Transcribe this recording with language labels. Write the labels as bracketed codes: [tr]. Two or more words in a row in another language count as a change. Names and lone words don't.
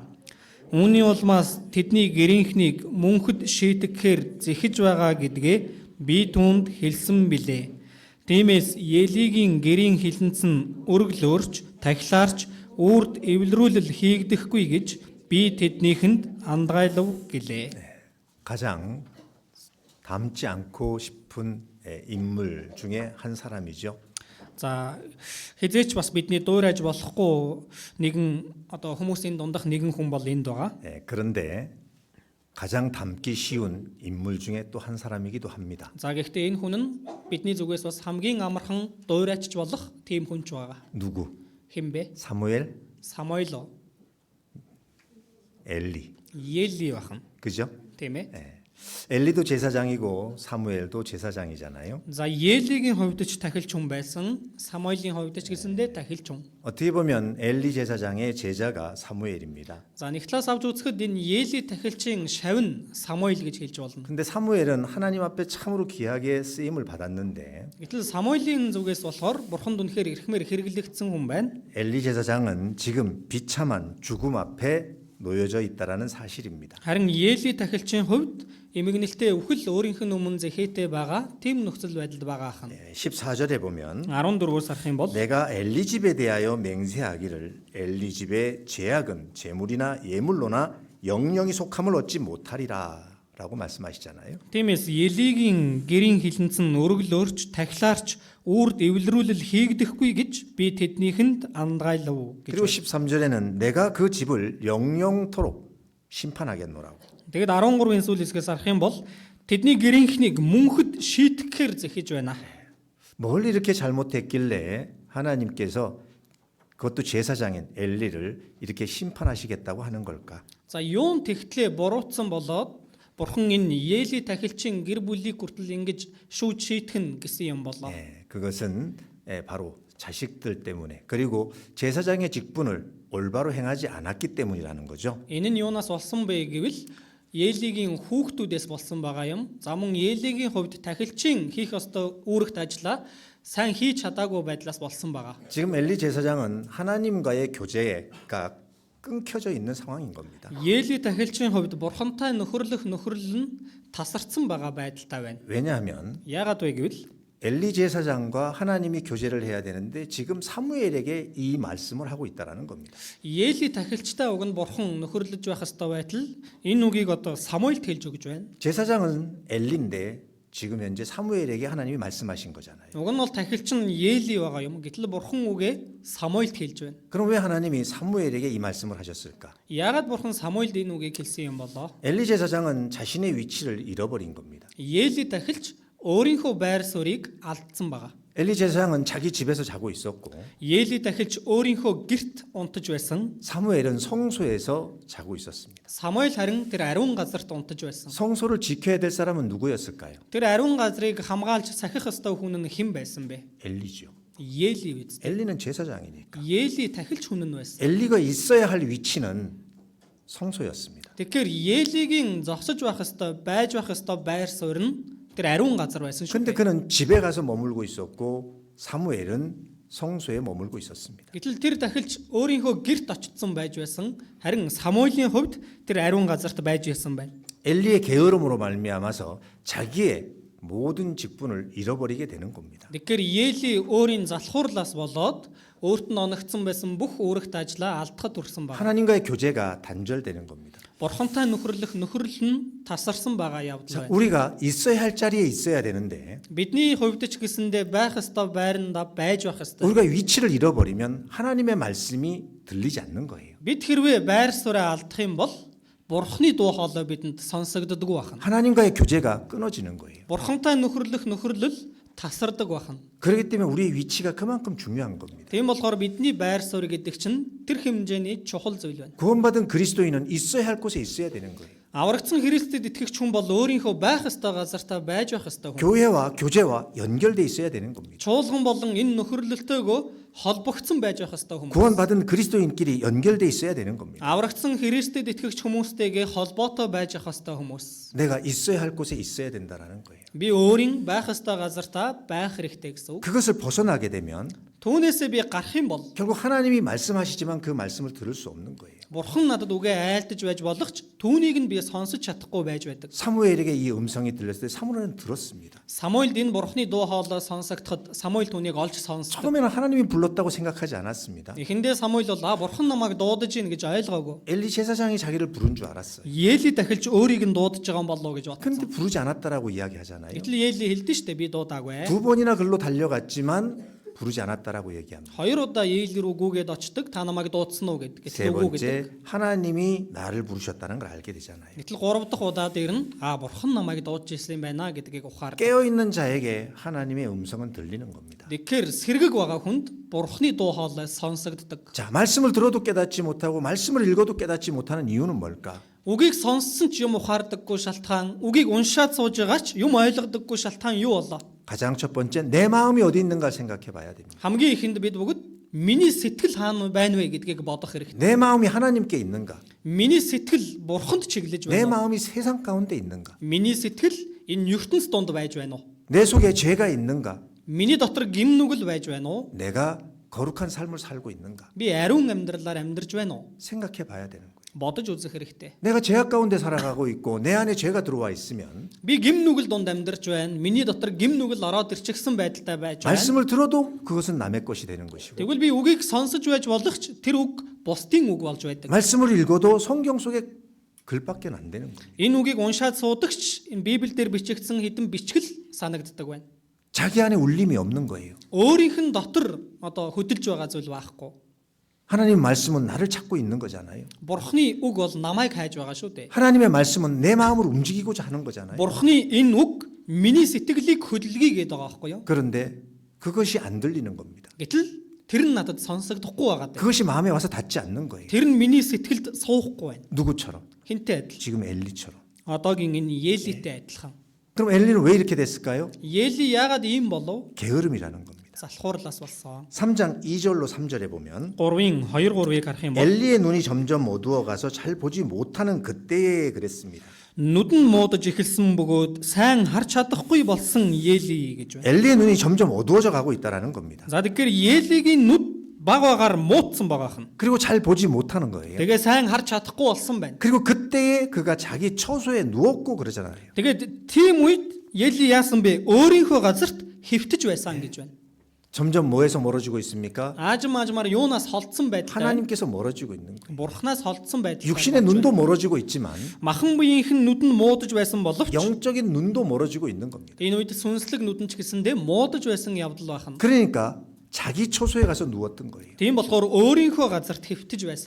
[mn] Үүний улмаас тэдний гэрийнхнийг мөнхөд шийтгэхээр зэхэж байгаа гэдгээ би түүнд хэлсэн билээ. Тиймээс Елигийн гэрийн хилэнцэн өргөл өөрч, тахилаарч, үрд эвлэрүүлэл хийгдэхгүй гэж би тэднийхэнд андгайлав гэлээ. [ko] 가장 닮지 않고 싶은 인물 중에 한 사람이죠. [mn] За хизээч бас бидний дуурайж болохгүй нэгэн одоо хүмүүсийн дундах нэгэн хүн бол энд байгаа. [ko] 그런데 가장 닮기 쉬운 인물 중에 또 한 사람이기도 합니다. [mn] За гэхдээ энэ хүн нь бидний зүгээс бас хамгийн амархан дуурайчж болох тийм хүн ч байгаа. [ko] 누구? [mn] Хэн бэ? [ko] 사무엘, [mn] Самуил, [ko] 엘리. [mn] Ели бахан. [ko] 그죠? [mn] Тийм ээ. [ko] 엘리도 제사장이고 사무엘도 제사장이잖아요. [mn] За Елигийн хувьд ч тахилч хүн байсан, Самуилийн хувьд ч гэсэндээ тахилч хүн. [ko] 어떻게 보면 엘리 제사장의 제자가 사무엘입니다. [mn] За нэг талаас авч үзэхэд энэ Ели тахилчийн шавь нь Самуил гэж хэлж болно. [ko] 근데 사무엘은 하나님 앞에 참으로 귀하게 쓰임을 받았는데 [mn] Гэтэл Самуилийн зүгээс болохоор Бурханд үнэхээр эрхмээр хэрэглэгдсэн хүн байна. [ko] 엘리 제사장은 지금 비참한 죽음 앞에 놓여져 있다라는 사실입니다. [mn] Харин Ели тахилчийн хувьд эмгэнэлтэй өвхөл өөрийнх нь өмнө зэхээтэй байгаа тийм нөхцөл байдалд байгаа хан. [ko] 14절에 보면 [mn] 14-өөс харах юм бол [ko] 내가 엘리 집에 대하여 맹세하기를 엘리 집의 제약은 재물이나 예물로나 영영이 속함을 얻지 못하리라라고 말씀하시잖아요. [mn] тиймээс Елигийн гэрийн хилэнцэн өргөл өөрч, тахилаарч, үрд эвлэрүүлэл хийгдэхгүй гэж би тэднийхэнд андгайлав гэж. [ko] 그리고 13절에는 내가 그 집을 영영토록 심판하겠노라고. [mn] Тэгэд 13-ын сүүлэсгээс харах юм бол тэдний гэрийнхнийг мөнхөд шийтгэхээр зэхэж байна. [ko] 뭘 이렇게 잘못했길래 하나님께서 그것도 제사장인 엘리를 이렇게 심판하시겠다고 하는 걸까? [mn] За юун тэгтлээ буруутсан болоод Бурхан энэ Ели тахилчийн гэр бүлийг хүртэл ингэж шүүж шийтгэн гэсэн юм болоо. [ko] 그것은 바로 자식들 때문에 그리고 제사장의 직분을 올바로 행하지 않았기 때문이라는 거죠. [mn] Энэ нь юунаас болсон бэ гэвэл Елигийн хүүхдүүдээс болсон байгаа юм. За мөн Елигийн хувьд тахилчийн хийх ёстой үүрэгт ажиллаа сайн хийж чадаагүй байдлаас болсон байгаа. [ko] 지금 엘리 제사장은 하나님과의 교제가 끊겨져 있는 상황인 겁니다. [mn] Ели тахилчийн хувьд Бурхантай нөхөрлөх нөхөрлөл нь тасарсан байгаа байдалтай байна. [ko] 왜냐하면 [mn] Яагаад вэ гэвэл [ko] 엘리 제사장과 하나님이 교제를 해야 되는데 지금 사무엘에게 이 말씀을 하고 있다라는 겁니다. [mn] Ели тахилчтай уг нь Бурхан нөхөрлөж байх ёстой байтал энэ үгийг одоо Самуильд хэлж өгж байна. [ko] 제사장은 엘리인데 지금 현재 사무엘에게 하나님이 말씀하신 거잖아요. [mn] Уг нь бол тахилч нь Ели байгаа юм. Гэтэл Бурхан үгээ Самуильд хэлж байна. [ko] 그럼 왜 하나님이 사무엘에게 이 말씀을 하셨을까? [mn] Яагаад Бурхан Самуильд энэ үгийг хэлсэн юм болоо? [ko] 엘리 제사장은 자신의 위치를 잃어버린 겁니다. [mn] Ели тахилч өөрийнхөө байр суурийг алдсан байгаа. [ko] 엘리 제사장은 자기 집에서 자고 있었고 [mn] Ели тахилч өөрийнхөө гэрт унтаж байсан. [ko] 사무엘은 성소에서 자고 있었습니다. [mn] Самуиль харин тэр ариун газарт унтаж байсан. [ko] 성소를 지켜야 될 사람은 누구였을까요? [mn] Тэр ариун газрыг хамгаалж сахих ёстой хүн нь хэн байсан бэ? [ko] 엘리죠. [mn] Ели биз. [ko] 엘리는 제사장이니까. [mn] Ели тахилч хүн нь байсан. [ko] 엘리가 있어야 할 위치는 성소였습니다. [mn] Тэгэхээр Елигийн зогсож байх ёстой, байж байх ёстой байр суурь нь тэр ариун газар байсан шүү [ko] 근데 [mn] дээ. [ko] 그는 집에 가서 머물고 있었고 사무엘은 성소에 머물고 있었습니다. [mn] Гэтэл тэр тахилч өөрийнхөө гэрт очсон байж байсан. Харин Самуилийн хувьд тэр ариун газарт байж байсан байна. [ko] 엘리의 게으름으로 말미암아서 자기의 모든 직분을 잃어버리게 되는 겁니다. [mn] Тэгэхээр Ели өөрийн залхуурлаас болоод өөрт нь оногдсон байсан бүх үүрэгт ажлаа алдахад хүрсэн байна. [ko] 하나님과의 교제가 단절되는 겁니다. [mn] Бурхантай нөхөрлөх нөхөрлөл нь тасарсан байгаа явдал байна. [ko] 우리가 있어야 할 자리에 있어야 되는데 [mn] Бидний хувьд ч гэсэндээ байх ёстой байранда байж байх ёстой. [ko] 우리가 위치를 잃어버리면 하나님의 말씀이 들리지 않는 거예요. [mn] Бид хэрвээ байр сууриа алдах юм бол Бурхны дуу хоолой бидэнд сонсогддоггүй байна. [ko] 하나님과의 교제가 끊어지는 거예요. [mn] Бурхантай нөхөрлөх нөхөрлөл тасардаг байна. [ko] 그렇기 때문에 우리의 위치가 그만큼 중요한 겁니다. [mn] Тийм болохоор бидний байр суурь гэдэг чинь тэр хэмжээний чухал зүйл байна. [ko] 구원받은 그리스도인은 있어야 할 곳에 있어야 되는 거예요. [mn] Аврагдсан Христэд итгэгч хүн бол өөрийнхөө байх ёстой газартаа байж байх ёстой хүн. [ko] 교회와 교제와 연결돼 있어야 되는 겁니다. [mn] Чуулган болон энэ нөхөрлөлтөөгөө холбогдсон байж байх ёстой хүн. [ko] 구원받은 그리스도인끼리 연결돼 있어야 되는 겁니다. [mn] Аврагдсан Христэд итгэгч хүмүүстэйгээ холбоотой байж байх ёстой хүмүүс. [ko] 내가 있어야 할 곳에 있어야 된다라는 거예요. [mn] Би өөрийн байх ёстой газартаа байх хэрэгтэй гэсэн үг. [ko] 그것을 벗어나게 되면 [mn] Түүнээсээ би гарах юм бол [ko] 결국 하나님이 말씀하시지만 그 말씀을 들을 수 없는 거예요. [mn] Бурхан надад үгээ айлтаж байж болох ч түүнийг нь би сонсож чадахгүй байж байдаг. [ko] 사무엘에게 이 음성이 들렸을 때 사무엘은 들었습니다. [mn] Самуэлд энэ Бурханы дуу хоолой сонсогдоход Самуэль түүнийг олж сонсдог. [ko] 처음에는 하나님이 불렀다고 생각하지 않았습니다. [mn] Эхэндээ Самуэль бол Бурхан намайг дуудаж ийн гэж ойлгоогүй. [ko] 엘리 제사장이 자기를 부른 줄 알았어요. [mn] Ели дахилж өөрийг нь дуудаж байгаа юм болов уу гэж [ko] 근데 [mn] бодсон. [ko] 부르지 않았다라고 이야기하잖아요. [mn] Гэтэл Ели хэлдэн штэ би дуудаагүй. [ko] 두 번이나 글로 달려갔지만 부르지 않았다라고 얘기합니다. [mn] Хоёр удаа Ели рүү гүгээд очдөг. Та намайг дуудсан уу гэдэг. [ko] 세 [mn] Гэтэл үгүй гэдэг. [ko] 번째 하나님이 나를 부르셨다는 걸 알게 되잖아요. [mn] Гэтэл гурав дахь удаа дээр нь Бурхан намайг дуудаж ирсэн юм байна гэдгийг ухаардаг. [ko] 깨어 있는 자에게 하나님의 음성은 들리는 겁니다. [mn] Тэгэхээр сэргэг байгаа хүнд Бурханы дуу хоолой сонсогддог. [ko] 자, 말씀을 들어도 깨닫지 못하고 말씀을 읽어도 깨닫지 못하는 이유는 뭘까? [mn] Үгийг сонссон ч юм ухаардаггүй шалтгаан, үгийг уншаад сууж байгаа ч юм ойлгодоггүй шалтгаан юу болоо? [ko] 가장 첫 번째 내 마음이 어디 있는가 생각해 봐야 됩니다. [mn] Хамгийн ихэнд бид бүгд миний сэтгэл хаана байна вэ гэдгийг бодох хэрэгтэй. [ko] 내 마음이 하나님께 있는가? [mn] Миний сэтгэл Бурханд чиглэж [ko] 내 [mn] байна уу? [ko] 마음이 세상 가운데 있는가? [mn] Миний сэтгэл энэ ертөнц донд байж байна уу? [ko] 내 속에 죄가 있는가? [mn] Миний дотор гим нүгэл байж байна уу? [ko] 내가 거룩한 삶을 살고 있는가? [mn] Би ариун амьдралаар амьдарч байна уу? [ko] 생각해 봐야 되는 거예요. [mn] Бодож үзэх хэрэгтэй. [ko] 내가 죄악 가운데 살아가고 있고 내 안에 죄가 들어와 있으면 [mn] Би гим нүгэл донд амьдарч байна. Миний дотор гим нүгэл ороод ирчихсэн байдалтай байж байна. [ko] 말씀을 들어도 그것은 남의 것이 되는 것이고 [mn] Тэгвэл би үгийг сонсож байж болох ч тэр үг бусдын үг болж байдаг. [ko] 말씀을 읽어도 성경 속에 글밖에 안 되는 거예요. [mn] Энэ үгийг уншаад суудагч энэ Библиэлд бичигдсэн хэдэн бичгэл санагддаг байна. [ko] 자기 안에 울림이 없는 거예요. [mn] Өөрийнх нь дотор одоо хөдөлж байгаа зүйл байхгүй. [ko] 하나님 말씀은 나를 찾고 있는 거잖아요. [mn] Бурхны үг бол намайг хайж байгаа шүү дээ. [ko] 하나님의 말씀은 내 마음을 움직이고자 하는 거잖아요. [mn] Бурхны энэ үг миний сэтгэлийг хөдөлгийгээд байгаа байхгүй юу? [ko] 그런데 그것이 안 들리는 겁니다. [mn] Гэтэл тэр нь надад сонсогдохгүй байгаа даа. [ko] 그것이 마음에 와서 닿지 않는 거예요. [mn] Тэр нь миний сэтгэлд суухгүй байна. [ko] 누구처럼? [mn] Хинтээ адил. [ko] 지금 엘리처럼. [mn] Одоогийн энэ Елитэй адилхан. [ko] 그럼 엘리는 왜 이렇게 됐을까요? [mn] Ели яагаад ийм болов? [ko] 게으름이라는 겁니다. [mn] Залхуурлаас болсон. [ko] 3장 2절로 3절에 보면 [mn] 3-ын 2-3-ыг харах юм бол [ko] 엘리의 눈이 점점 어두워가서 잘 보지 못하는 그때에 그랬습니다. [mn] нүд нь муудаж эхэлсэн бөгөөд сайн харж чадахгүй болсон Ели гэж байна. [ko] 엘리의 눈이 점점 어두워져 가고 있다라는 겁니다. [mn] За тэгэхээр Елигийн нүд баг багаар муудсан байгаа хэн. [ko] 그리고 잘 보지 못하는 거예요. [mn] Тэгээ сайн харж чадахгүй болсон байна. [ko] 그리고 그때에 그가 자기 처소에 누웠고 그러잖아요. [mn] Тэгээд тийм үед Ели яасан бэ? Өөрийнхөө газарт хэвтэж байсан гэж байна. [ko] 점점 뭐에서 멀어지고 있습니까? [mn] Аажмаар юунаас холдсон байдалтай. [ko] 하나님께서 멀어지고 있는 거예요. [mn] Бурхнаас холдсон байдалтай. [ko] 육신의 눈도 멀어지고 있지만 [mn] Махан биеийнх нь нүд нь муудаж байсан боловч [ko] 영적인 눈도 멀어지고 있는 겁니다. [mn] энэ үед сүнслэг нүд нь ч гэсэндээ муудаж байсан явдал байна. [ko] 그러니까 자기 처소에 가서 누웠던 거예요. [mn] Тийм болохоор өөрийнхөө газарт хэвтэж байсан.